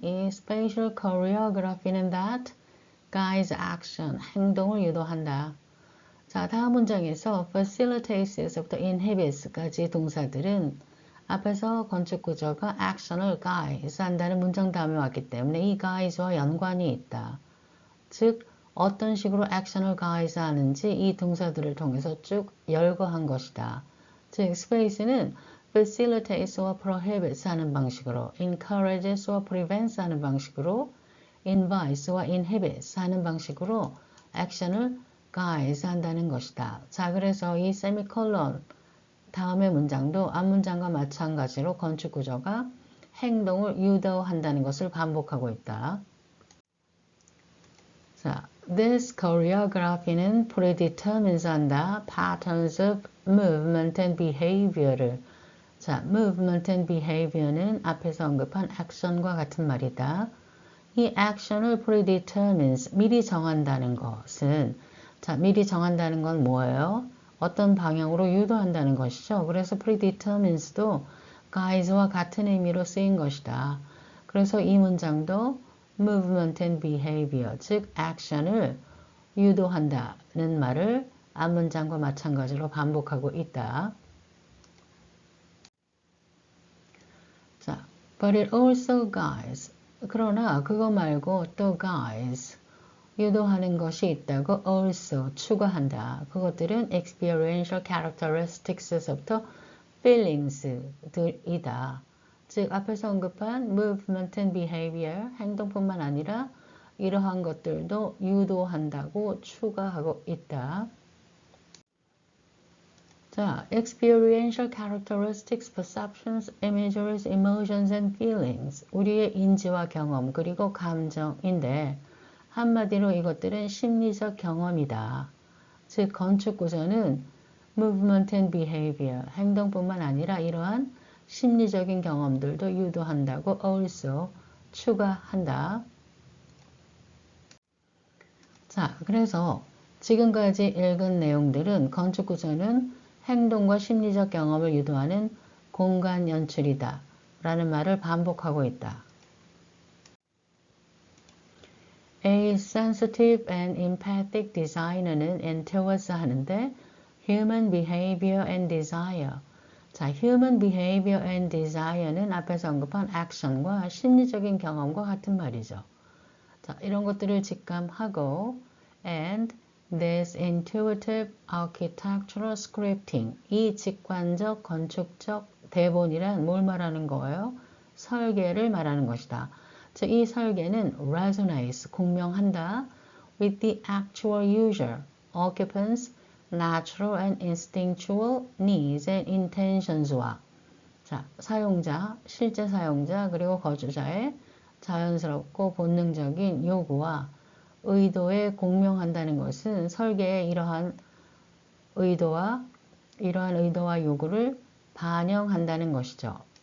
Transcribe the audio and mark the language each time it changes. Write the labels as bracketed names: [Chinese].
[English] 이 spatial choreography는 that guides action, [Korean] 행동을 유도한다. 자, 다음 문장에서 facilites에서부터 inhibits까지 동사들은 앞에서 건축 구조가 action을 guides 한다는 문장 다음에 왔기 때문에 이 guides와 연관이 있다. 즉, 어떤 식으로 action을 guides 하는지 이 동사들을 통해서 쭉 열거한 것이다. 즉, space는 facilites와 prohibits 하는 방식으로, encourages와 prevents 하는 방식으로, invites와 inhibits 하는 방식으로 action을 guides 한다는 것이다. 자, 그래서 이 세미콜론 다음의 문장도 앞 문장과 마찬가지로 건축 구조가 행동을 유도한다는 것을 반복하고 있다. [English] 자, this choreography는 predetermines 한다. patterns of movement and behavior를. [Korean] 자, [English] movement and behavior [Korean] 는 앞에서 언급한 action과 같은 말이다. 이 action을 predetermines, 미리 정한다는 것은 자, 미리 정한다는 건 뭐예요? 어떤 방향으로 유도한다는 것이죠. 그래서 predetermines도 guides와 같은 의미로 쓰인 것이다. 그래서 이 문장도 [English] movement and behavior, [Korean] 즉 action을 유도한다는 말을 앞 문장과 마찬가지로 반복하고 있다. [English] 자, but it also guides. [Korean] 그러나 그거 말고 또 guides. 유도하는 것이 있다고 also 추가한다. 그것들은 [English] experiential characteristics [Korean] 에서부터 feelings들이다. 즉 앞에서 언급한 [English] movement and behavior, [Korean] 행동뿐만 아니라 이러한 것들도 유도한다고 추가하고 있다. [English] 자, experiential characteristics, perceptions, imageries, emotions and feelings. [Korean] 우리의 인지와 경험 그리고 감정인데 한마디로 이것들은 심리적 경험이다. 즉 건축 구조는 [English] movement and behavior, [Korean] 행동뿐만 아니라 이러한 심리적인 경험들도 유도한다고 also 추가한다. 자, 그래서 지금까지 읽은 내용들은 건축 구조는 행동과 심리적 경험을 유도하는 공간 연출이다 라는 말을 반복하고 있다. [English] A sensitive and empathic designer는 endorse 하는데 human behavior and desire. [Korean] 자, [English] human behavior and desire [Korean] 는 앞에서 언급한 action과 심리적인 경험과 같은 말이죠. [English] 자, [Korean] 이런 것들을 직감하고 [English] and this intuitive architectural scripting. [Korean] 이 직관적 건축적 대본이란 뭘 말하는 거예요? 설계를 말하는 것이다. 즉, 이 설계는 resonates, 공명한다 [English] with the actual user, occupants, natural and instinctual needs and intentions [Korean] 와 자, 사용자, 실제 사용자 그리고 거주자의 자연스럽고 본능적인 요구와 의도에 공명한다는 것은 설계의 이러한 의도와 요구를 반영한다는 것이죠.